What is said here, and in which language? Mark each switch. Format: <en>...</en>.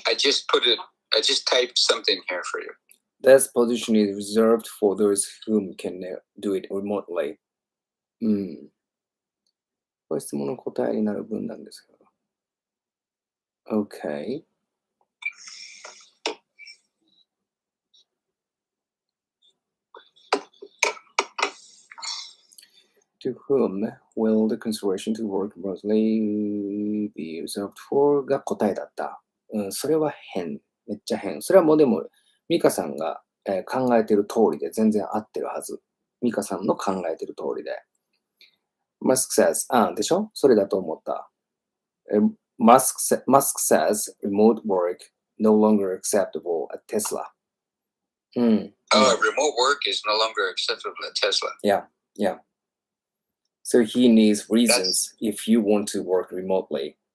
<en>I just typed something here for you. This position is reserved for those whom can do it remotely.</en> <ja>これ質問の答えになる文なんですけど。</ja> <en>Okay. To whom will the consideration to work remotely be reserved for</en> <ja>が答えだった。それは変。めっちゃ変。それはもうでも、ミカさんが、考えてる通りで全然合ってるはず。ミカさんの考えてる通りで。</ja> <en>Musk says,</en> <ja>でしょそれだと思った。</ja> <en>Musk says remote work no longer acceptable at Tesla. Remote work is no longer acceptable at Tesla. Yeah. So he needs reasons if you want to work remotely.</en>